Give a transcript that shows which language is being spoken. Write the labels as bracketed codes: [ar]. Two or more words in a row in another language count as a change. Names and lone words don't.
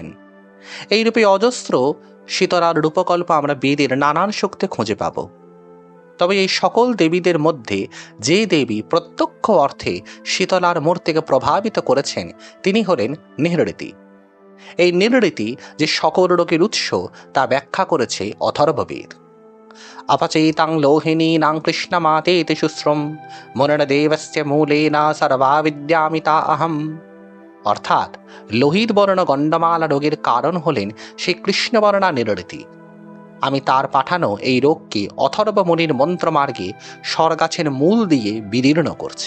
[bn] এই রূপে অজস্র শীতলার রূপকল্প আমরা বেদের নানান শক্তি খুঁজে পাব। তবে এই সকল দেবীদের মধ্যে যে দেবী প্রত্যক্ষ অর্থে শীতলার মূর্তিকে প্রভাবিত করেছেন, তিনি হলেন নিহৃতি। এই নিহৃতি যে সকল রোগের উৎস, তা ব্যাখ্যা করেছে অথর্ববেদ। [sa] अपचेतां लोहिनीनां कृष्णमातेति शुश्रुम মুনরদেবস্য মূলেনা সর্বা বিদ্যামিতা অহম। [bn] অর্থাৎ, লোহিত বর্ণ গণ্ডমালা রোগের কারণ হলেন সেই কৃষ্ণবর্ণা নিরৃতি। আমি তার পাঠানো এই রোগকে অথর্বমুনির মন্ত্রমার্গে সরগাছের মূল দিয়ে বিদীর্ণ করছি।